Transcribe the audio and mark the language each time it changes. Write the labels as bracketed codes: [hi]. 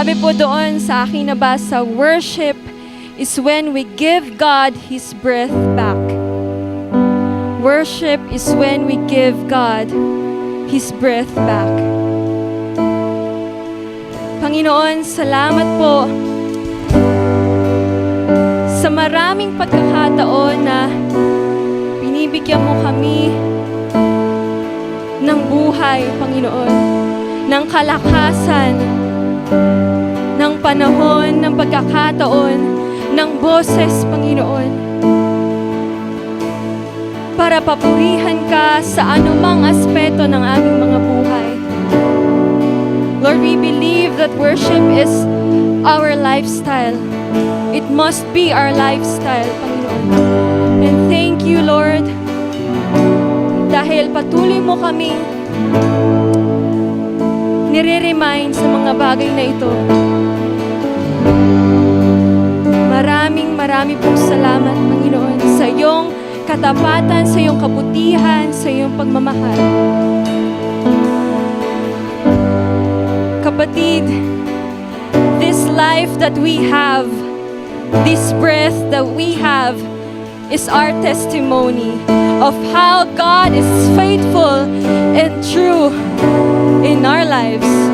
[tl] po doon sa aking nabasa, [en] worship is when we give God His breath back. Worship is when we give God His breath back. [tl] Panginoon, salamat po sa maraming pagkakataon na binibigyan mo kami ng buhay, Panginoon, ng kalakasan, ng panahon, ng pagkakataon, ng boses, Panginoon, para papurihan ka sa anumang aspeto ng aming mga buhay. [en] Lord, we believe that worship is our lifestyle. It must be our lifestyle, Panginoon. And thank you, Lord, [tl] dahil patuloy mo kami nire-remind sa mga bagay na ito. Marami pong salamat, Panginoon, sa iyong katapatan, sa iyong kabutihan, sa iyong pagmamahal. [en] Kapatid, this life that we have, this breath that we have, is our testimony of how God is faithful and true in our lives.